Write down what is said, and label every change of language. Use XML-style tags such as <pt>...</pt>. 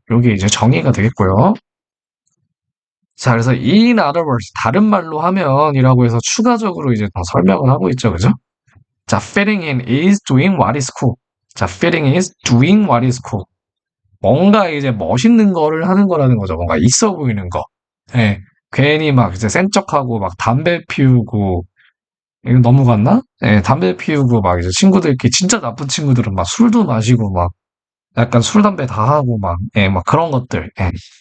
<ko>요게 이제 정의가 되겠고요. 자, 그래서</ko> <en>in other words,</en> <ko>다른 말로 하면 이라고 해서 추가적으로 이제 더 설명을 하고 있죠, 그죠?</ko> <en>자, fitting in is doing what is cool. 자, fitting is doing what is cool.</en> <ko>뭔가 이제 멋있는 거를 하는 거라는 거죠. 뭔가 있어 보이는 거. 예. 괜히 막 이제 센 척하고 막 담배 피우고 이거 넘어갔나? 예, 담배 피우고 막 이제 친구들끼리 진짜 나쁜 친구들은 막 술도 마시고 막 약간 술 담배 다 하고 막 예, 막 그런 것들. 예.</ko>